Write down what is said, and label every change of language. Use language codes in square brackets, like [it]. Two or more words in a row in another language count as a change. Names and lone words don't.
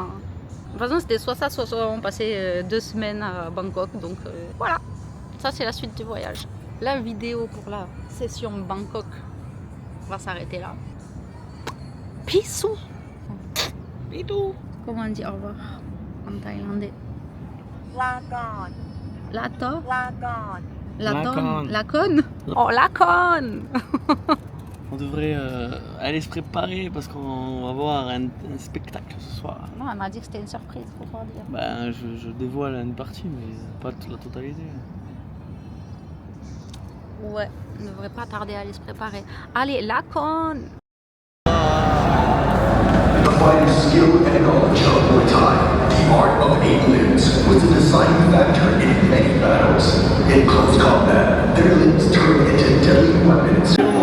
[fr] De toute façon, c'était soit ça, soit on passait 2 semaines à Bangkok. Donc voilà, ça c'est la suite du voyage. La vidéo pour la session Bangkok va s'arrêter là. Pissou. Pidou. Comment on dit au revoir en thaïlandais? Lakon. Lato? Lakon. Lakon. Lakon? Oh, Lakon. On devrait aller se préparer parce qu'on va voir un spectacle ce soir. Non, elle m'a dit que c'était une surprise, faut pas dire. Ben, je dévoile une partie, mais pas toute la totalité. Ouais, on ne devrait pas tarder à aller se préparer. Allez, Lakon. [en] The fighter's skill and knowledge of Muay Thai, the art of 8 limbs, was the deciding factor in many battles. In close combat, their limbs turned into deadly weapons